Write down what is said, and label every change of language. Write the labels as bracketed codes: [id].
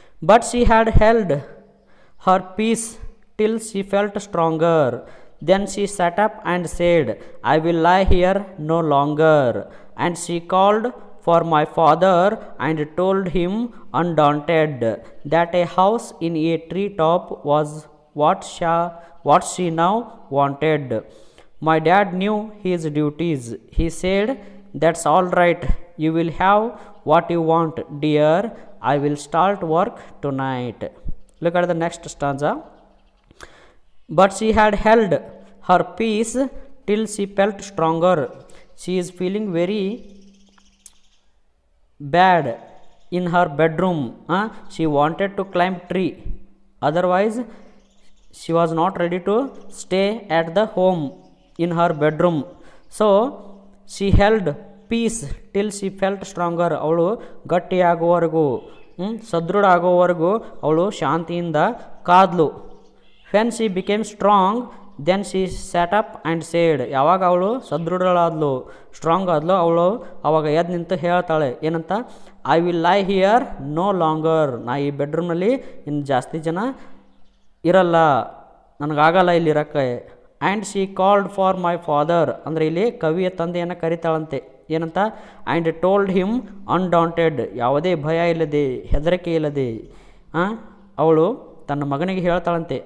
[en] But she had held her peace till she felt stronger. Then she sat up and said, I will lie here no longer. And she called for my father and told him undaunted that a house in a treetop was what she now wanted. My dad knew his duties. He said, that's all right. You will have what you want, dear. I will start work tonight. Look at the next stanza. But she had held her peace till she felt stronger. She is feeling very bad in her bedroom. She wanted to climb tree. Otherwise, she was not ready to stay at the home in her bedroom. So, she held peace till she felt stronger. [kn] ಅವಳು ಗಟ್ಟಿಯಾಗುವವರೆಗೂ, ಸದೃಢ ಆಗುವವರೆಗೂ ಅವಳು ಶಾಂತಿಯಿಂದ ಕಾದ್ಲು. [en] When she became strong, then she sat up and said. [kn] ಯಾವಾಗ ಅವಳು ಸದೃಢಳಾದ್ಲು, strong ಆದ್ಲು, ಅವಳು ಅವಾಗ ಎದ್ದು ನಿಂತು ಹೇಳ್ತಾಳೆ ಏನಂತ, [en] I will lie here no longer. [kn] ನಾ ಈ ಬೆಡ್ರೂಮ್ನಲ್ಲಿ ಇನ್ನು ಜಾಸ್ತಿ ಜನ ಇರಲ್ಲ, ನನಗಾಗಲ್ಲ ಇಲ್ಲಿ ಇರೋಕ್ಕೆ. [en] and she called for my father, [kn] ಅಂದರೆ ಇಲ್ಲಿ ಕವಿಯ ತಂದೆಯನ್ನು ಕರಿತಾಳಂತೆ ಏನಂತ, [en] and told him undaunted, [kn] ಯಾವುದೇ ಭಯ ಇಲ್ಲದೆ, ಹೆದರಿಕೆ ಇಲ್ಲದೆ ಅವಳು ತನ್ನ ಮಗನಿಗೆ ಹೇಳ್ತಾಳಂತೆ.